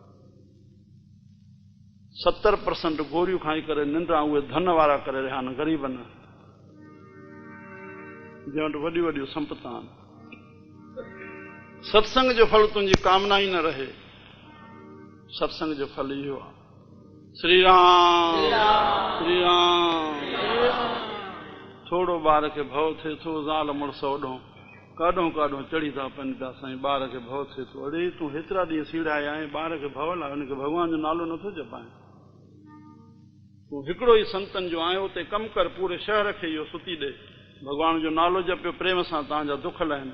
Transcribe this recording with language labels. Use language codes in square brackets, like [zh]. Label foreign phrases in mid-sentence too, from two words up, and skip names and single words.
[sd] 70% गोरियूं खाई करे निंड्रा उहे धन वारा करे रहिया आहिनि, ग़रीब न, जंहिं वटि वॾियूं वॾियूं संपत्ता आहिनि। सत्संग जो फल तुंहिंजी कामना ई न रहे। सत्संग जो फल इहो आहे। श्री राम। श्री राम। थोड़ो ॿार खे भव थिए थो, ज़ाल मुड़ुस ओॾों काॾों काॾों चढ़ी था पवनि पिया। साईं ॿार खे भव थिए थो, अड़े तूं हेतिरा ॾींहं सीड़ाया आहीं, ॿार खे भव लाइ हुनखे भॻवान जो नालो नथो जपाए। तूं हिकिड़ो ई संतनि जो आहियो, उते कमु कर, पूरे शहर खे इहो सुती ॾे, भॻवान जो नालो जपियो, प्रेम सां तव्हांजा दुख लहनि।